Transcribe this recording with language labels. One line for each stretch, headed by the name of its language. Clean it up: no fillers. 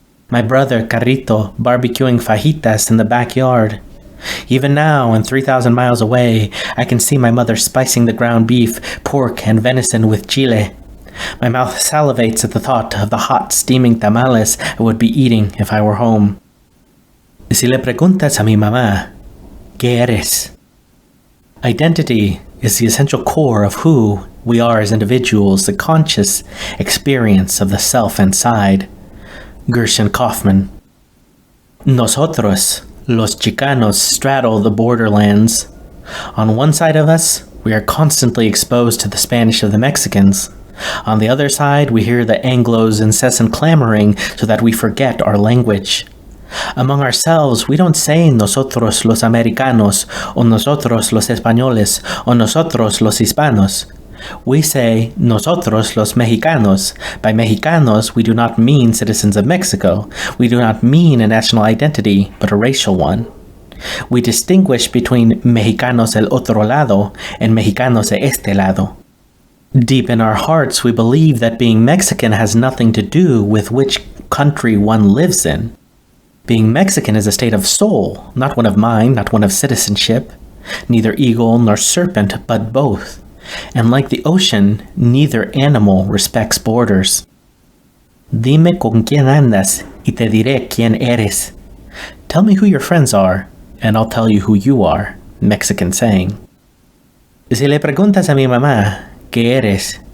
English: My brother Carrito barbecuing fajitas in the backyard. Even now, and 3,000 miles away, I can see my mother spicing the ground beef, pork, and venison with chile. My mouth salivates at the thought of the hot, steaming tamales I would be eating if I were home.
Spanish: Si le preguntas a mi mamá, ¿qué eres?
English: Identity is the essential core of who we are as individuals, the conscious experience of the self inside. Gershon Kaufman.
Spanish: Nosotros, los Chicanos,
English: straddle the borderlands. On one side of us, we are constantly exposed to the Spanish of the Mexicans. On the other side, we hear the Anglos' incessant clamoring so that we forget our language. Among ourselves, we don't say
Spanish: nosotros los americanos, o nosotros los españoles, o nosotros los hispanos.
English: We say
Spanish: nosotros los mexicanos.
English: By mexicanos, we do not mean citizens of Mexico. We do not mean a national identity, but a racial one. We distinguish between
Spanish: mexicanos del otro lado
English: and
Spanish: mexicanos de este lado.
English: Deep in our hearts, we believe that being Mexican has nothing to do with which country one lives in. Being Mexican is a state of soul, not one of mind, not one of citizenship. Neither eagle nor serpent, but both. And like the ocean, neither animal respects borders.
Spanish: Dime con quién andas, y te diré quién eres.
English: Tell me who your friends are, and I'll tell you who you are. Mexican saying.
Spanish: Si le preguntas a mi mamá, ¿qué eres?